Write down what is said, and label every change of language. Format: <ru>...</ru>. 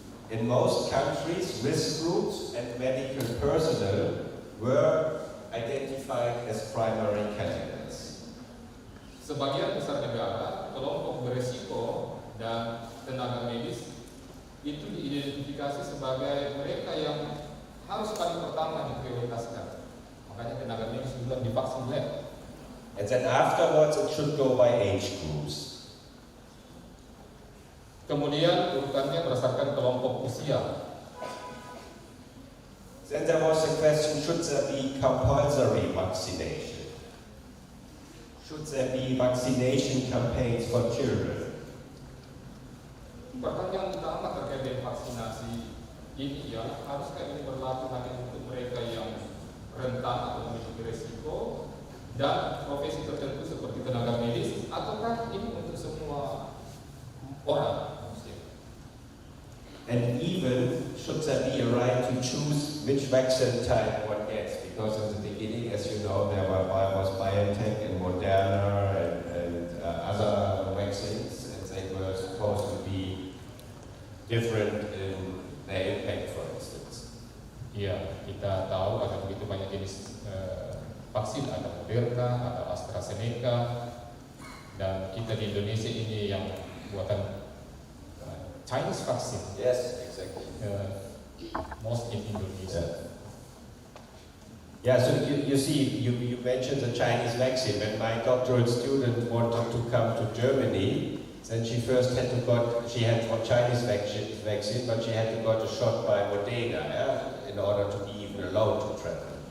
<en>In most countries, risk groups and medical personnel were identified as primary candidates.</en> <id>Sebagian besar negara, kelompok beresiko dan tenaga medis itu diidentifikasi sebagai mereka yang harus paling pertama diprioritaskan. Makanya tenaga medis juga divaksin lab.</id> <en>And then afterwards it should go by age groups.</en> <id>Kemudian urutannya berdasarkan kelompok usia.</id> <en>Then there was a question, should there be compulsory vaccination? Should there be vaccination campaigns for children?</en> <id>Pertanyaan utama terkait dengan vaksinasi ini ya, haruskah ini berlaku hanya untuk mereka yang rentan atau memiliki risiko dan profesi tertentu seperti tenaga medis, ataukah ini untuk semua orang?</id> <en>And even should there be a right to choose which vaccine type one gets? Because in the beginning, as you know, there was BioNTech and Moderna and other vaccines, and they were supposed to be different in their impact, for instance.</en> <id>Ya, kita tahu ada begitu banyak jenis vaksin, ada Moderna, ada AstraZeneca, dan kita di Indonesia ini yang buatan</id> <en>Chinese vaccine. Yes, exactly. Most in Indonesia. Yeah, so you see, you mentioned the Chinese vaccine. When my doctoral student wanted to come to Germany, then she first had to she had a Chinese vaccine, but she had to got a shot by Moderna, in order to be even allowed to travel.</en>